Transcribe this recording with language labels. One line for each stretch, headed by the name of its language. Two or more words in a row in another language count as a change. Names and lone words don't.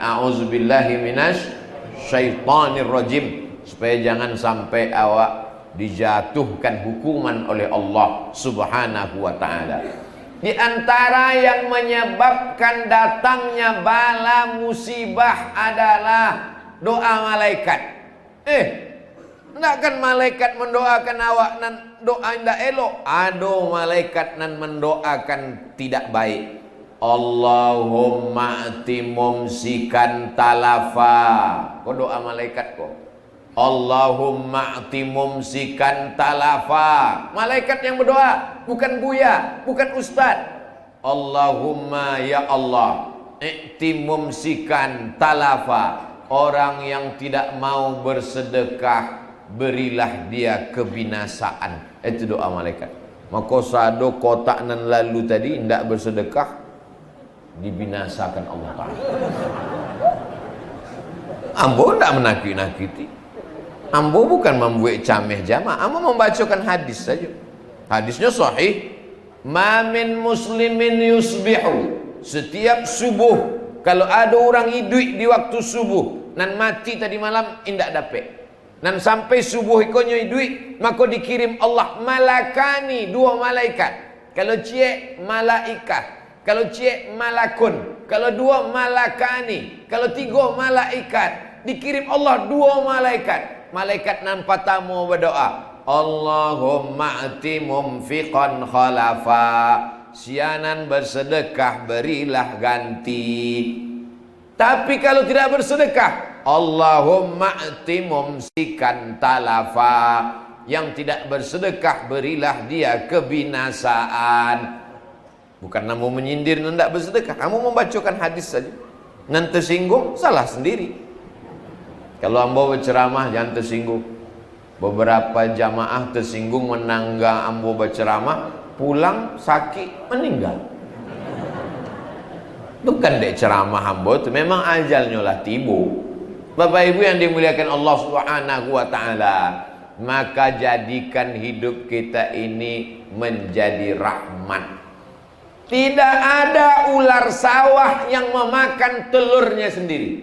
Arabic: A'udzubillahi minasy syaitanir rajim,
Indonesian: supaya jangan sampai awak dijatuhkan hukuman oleh Allah
Arabic: Subhanahu wa taala.
Indonesian: Di antara yang menyebabkan datangnya bala musibah adalah doa malaikat. Tidak kan malaikat mendoakan awak nan doa indah elok. Ada malaikat nan mendoakan tidak baik.
Arabic: Allahumma ati mumsikan talafa.
Indonesian: Kau doa malaikat kau.
Arabic: Allahumma ati mumsikan talafa.
Indonesian: Malaikat yang berdoa, bukan buya, bukan ustaz.
Arabic: Allahumma ya Allah, i'ti mumsikan talafa.
Indonesian: Orang yang tidak mau bersedekah, berilah dia kebinasaan. Itu doa malaikat. Maka sado kotak nan lalu tadi tidak bersedekah, dibinasakan Allah Ta'ala. Ambo tidak menakut-nakuti. Ambo bukan membuat cameh jamaah. Ambo membacakan hadis saja. Hadisnya sahih.
Arabic: Ma min muslimin yusbihu.
Indonesian: Setiap subuh, kalau ada orang hidup di waktu subuh nan mati tadi malam indak dapat. Nan sampai subuh ikonyo hidup, maka dikirim Allah malakani, dua malaikat. Kalau cie malaikat, kalau cie malakun. kalau 2 malakani, kalau 3 malaikat, dikirim Allah 2 malaikat. Malaikat nan pertama berdoa,
Arabic: Allahumma ati mumfiqan khalafa,
Indonesian: sianan bersedekah berilah ganti. Tapi kalau tidak bersedekah,
Arabic: Allahumma ati mumsikan talafa,
Indonesian: yang tidak bersedekah berilah dia kebinasaan. Bukan kamu menyindir dan tidak bersedekah, kamu membacakan hadis saja. Nan tersinggung, salah sendiri. Kalau ambo berceramah jangan tersinggung. Beberapa jamaah tersinggung menangga ambo berceramah, pulang sakit meninggal. Bukan dek ceramah ambo itu, memang ajalnya lah tibu. Bapak Ibu yang dimuliakan Allah
Arabic: Subhanahu wa taala,
Indonesian: maka jadikan hidup kita ini menjadi rahmat. Tidak ada ular sawah yang memakan telurnya sendiri.